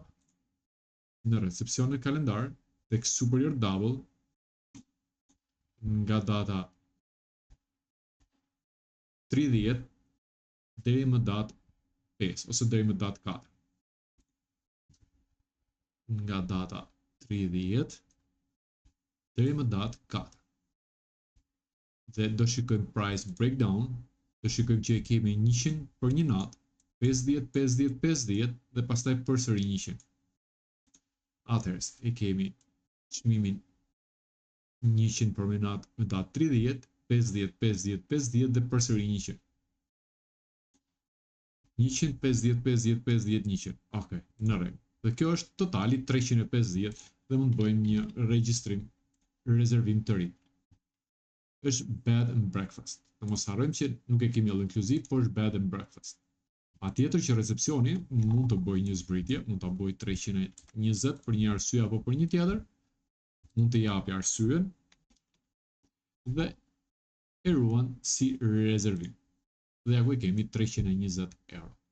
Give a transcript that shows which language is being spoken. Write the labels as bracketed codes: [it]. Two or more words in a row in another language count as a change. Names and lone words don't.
[sq] Në recepcion në kalendar, tek [en] superior double, [sq] nga data 30 deri më datë 5 ose deri më datë 4. Nga data 30 deri më datë 4. Dhe do shikojmë [en] price breakdown, [sq] do shikojmë që e kemi 100 për një natë, 50, 50, 50 dhe pastaj përsëri 100. Atëherë, e kemi çmimin 100 për një natë në datë 30, 50, 50, 50 dhe përsëri 100. 100, 50, 50, 50, 100. Ok, në rregull. Dhe kjo është totali 350 dhe mund të bëjmë një rezervim të ri. Është [en] bed and breakfast. [sq] Dhe mos harrojmë që nuk e kemi [en] all inclusive, [sq] por është [en] bed and breakfast. [sq] Patjetër që recepcioni mund të bëjë një zbritje, mund ta bëjë 320 për një arsye apo për një tjetër, mund të japi arsyen dhe e ruan si rezervim. Dhe ja ku e kemi 320 euro.